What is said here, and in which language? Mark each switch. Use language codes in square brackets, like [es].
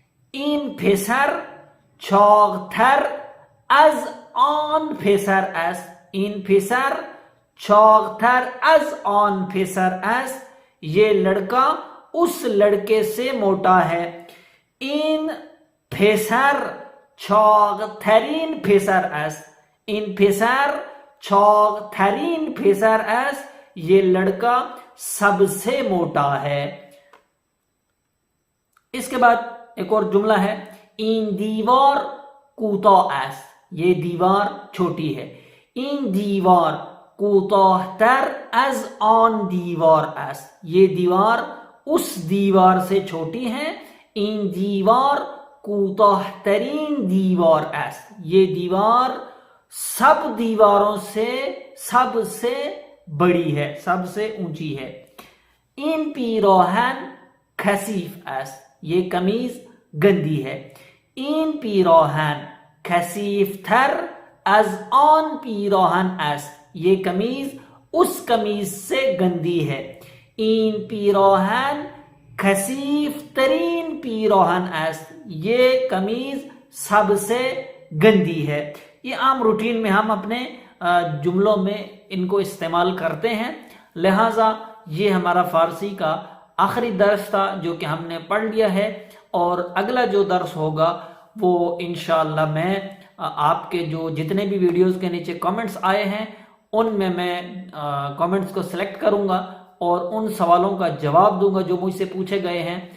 [fa] این پسر چاقتر از آن پسر است. این پسر چاقتر از آن پسر است. [ur] یہ لڑکا اس لڑکے سے موٹا ہے. [fa] این پسر چاقترین پسر است. این پسر چاقترین پسر است. [ur] یہ لڑکا سب سے موٹا ہے. اس کے بعد ایک اور جملہ ہے [fa] این دیوار کوتاه است. [ur] یہ دیوار چھوٹی ہے. [fa] این دیوار کوتاهتر از آن دیوار است. [ur] یہ دیوار اس دیوار سے چھوٹی ہے. [fa] این دیوار کوتاهترین دیوار است. [ur] یہ دیوار سب دیواروں سے سب سے بڑی ہے, سب سے اونچی ہے. [fa] این پیراہن کثیف است. [ur] یہ قمیض گندی ہے. [fa] این پیراہن کثیفتر از آن پیراہن است. [ur] یہ قمیض اس قمیض سے گندی ہے. [fa] این پیراہن کثیف ترین پیراہن است. [ur] یہ قمیض سب سے گندی ہے. یہ عام روٹین میں ہم اپنے جملوں میں ان کو استعمال کرتے ہیں. لہٰذا یہ ہمارا فارسی کا آخری درس تھا جو کہ ہم نے پڑھ لیا ہے. اور اگلا جو درس ہوگا وہ انشاءاللہ میں آپ کے جو جتنے بھی ویڈیوز کے نیچے کامنٹس آئے ہیں ان میں کامنٹس کو سلیکٹ کروں گا اور ان سوالوں کا جواب دوں گا جو مجھ سے پوچھے گئے ہیں.